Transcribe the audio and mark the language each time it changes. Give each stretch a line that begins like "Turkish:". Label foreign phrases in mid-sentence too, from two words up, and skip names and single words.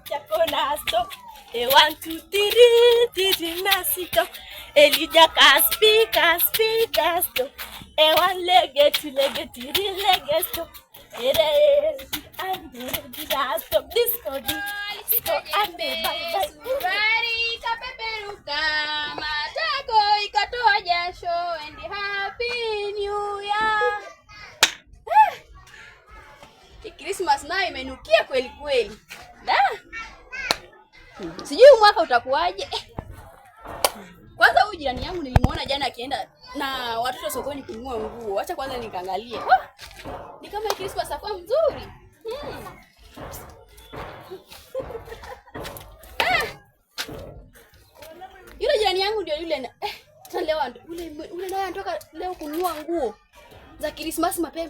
English: Conasto. A 1, 2, 3, nasito. Elijah Caspicasto. A 1 leg, 2 leg, 3 legesto. And disco disco.
Swahili: Sukari kapeperuka, matako ikatoa jasho,
English: and happy new year.
Swahili: Christmas nayo imenukia kweli kweli. Sijui mwaka utakuwaje. Kwanza huyu jirani yangu nilimuona jana akienda na watoto sokoni kununua nguo. Acha kwanza nikaangalie. Ni kama Christmas akwa mzuri. Yule jirani yangu ndio yule leo ule naye anatoka leo kununua nguo za Christmas mapema.